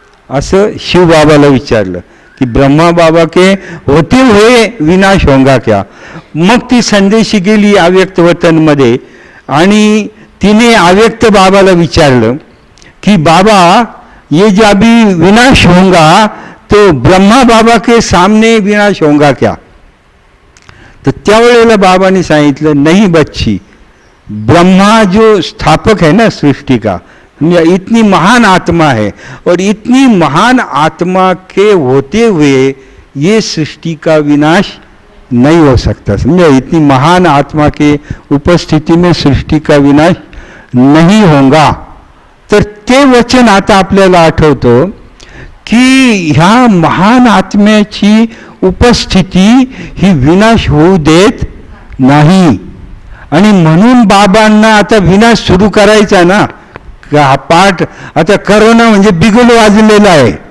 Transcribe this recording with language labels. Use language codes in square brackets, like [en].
[mr] असं शिव बाबाला विचारलं की [hi] ब्रह्मा बाबा के होते हुए विनाश होगा क्या? [mr] मग ती संदेशी गेली अव्यक्त वतनमध्ये आणि तिने अव्यक्त बाबाला विचारलं की [hi] बाबा ये जो अभी विनाश होगा तो ब्रह्मा बाबा के सामने विनाश होगा क्या? [mr] तर त्यावेळेला बाबाने सांगितलं [hi] नहीं बच्ची, ब्रह्मा जो स्थापक है ना सृष्टि का, इतनी महान आत्मा है और इतनी महान आत्मा के होते हुए ये सृष्टि का विनाश नहीं हो सकता। समझे, इतनी महान आत्मा के उपस्थिति में सृष्टि का विनाश नहीं होगा। [mr] तर ते वचन आता आपल्याला आठवतं की ह्या महान आत्म्याची उपस्थिती ही विनाश होऊ देत नाही, आणि म्हणून बाबांना आता विनाश सुरू करायचा ना, हा पाठ आता करोना म्हणजे बिगुल वाजलेला आहे.